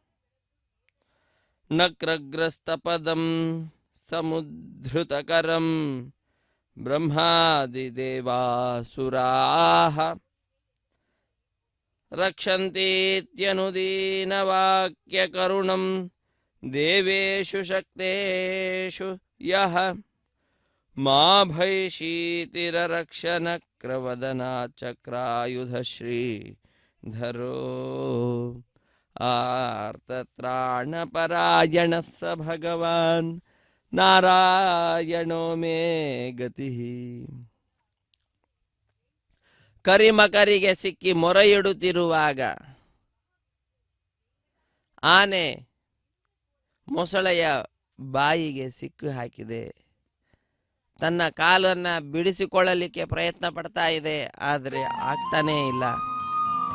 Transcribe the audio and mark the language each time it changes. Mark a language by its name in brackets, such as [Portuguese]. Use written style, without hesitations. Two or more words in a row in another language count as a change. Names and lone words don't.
[Sanskrit] ನಕ್ರಗ್ರಸ್ತಪದಂ ಸಮುದ್ಧೃತಕರಂ ಬ್ರಹ್ಮಾದಿದೇವಾಸುರಾಃ ರಕ್ಷಂತೀತ್ಯನುದೀನವಾಕ್ಯಕರುಣಂ ದೇವೇಶು ಶಕ್ತೇಷು ಯಃ ಮಾ ಭೈಷೀತಿರರಕ್ಷಣಕ್ರವದನಾಚಕ್ರಾಯುಧಶ್ರೀಧರೋ ಆರ್ತತ್ರಾಣಪರಾಯಣ ಸ ಭಗವಾನ್ ನಾರಾಯಣೋ ಮೇ ಗತಿ. [Kannada] ಕರಿಮಕರಿಗೆ ಸಿಕ್ಕಿ ಮೊರೆಯಿಡುತ್ತಿರುವಾಗ ಆನೆ ಮೊಸಳೆಯ ಬಾಯಿಗೆ ಸಿಕ್ಕು ಹಾಕಿದೆ. ತನ್ನ ಕಾಲನ್ನು ಬಿಡಿಸಿಕೊಳ್ಳಲಿಕ್ಕೆ ಪ್ರಯತ್ನ ಪಡ್ತಾ ಇದೆ, ಆದರೆ ಆಗ್ತಾನೇ ಇಲ್ಲ.